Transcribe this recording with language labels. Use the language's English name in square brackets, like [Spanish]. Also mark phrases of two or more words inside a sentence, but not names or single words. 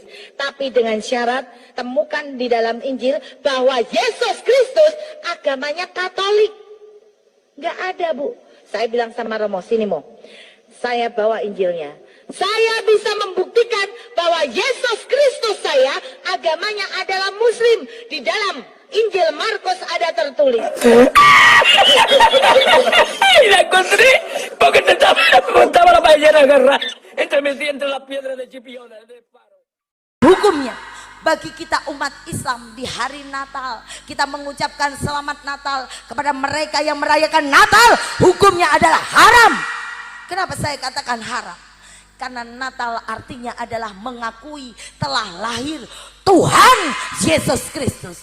[Indonesian] Tapi dengan syarat temukan di dalam Injil bahwa Yesus Kristus agamanya Katolik. Nggak ada, Bu. Saya bilang sama Romo, sini Mo, saya bawa Injilnya. Saya bisa membuktikan bahwa Yesus Kristus saya agamanya adalah Muslim. Di dalam Injil Markus ada tertulis. [Spanish] La encontré porque te estaba la ballena agarrada entre las piedras de Chipiona de Faro. [Indonesian] Hukumnya bagi kita umat Islam di hari Natal kita mengucapkan selamat Natal kepada mereka yang merayakan Natal, hukumnya adalah haram. Kenapa saya katakan haram? Karena Natal artinya adalah mengakui telah lahir Tuhan Yesus Kristus.